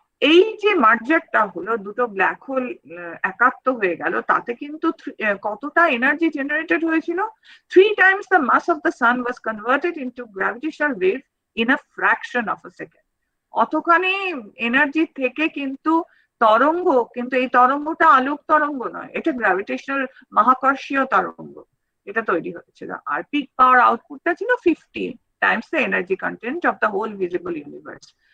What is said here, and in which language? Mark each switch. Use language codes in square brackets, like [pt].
[bn] এই যে মার্জারটা হলো, দুটো ব্ল্যাক হোল একাত্ম হয়ে গেল, তাতে কিন্তু কতটা এনার্জি জেনারেটেড হয়েছিল? [en] 3 times the mass of the sun was converted into gravitational wave in a fraction of a second. [bn] অতখানি energy থেকে কিন্তু তরঙ্গ, কিন্তু এই তরঙ্গটা আলোক তরঙ্গ নয়, এটা গ্র্যাভিটেশনাল মহাকর্ষীয় তরঙ্গ, এটা তৈরি হয়েছিল। আর পিক পাওয়ার আউটপুটটা ছিল [en] 50 times the energy content of the whole visible universe.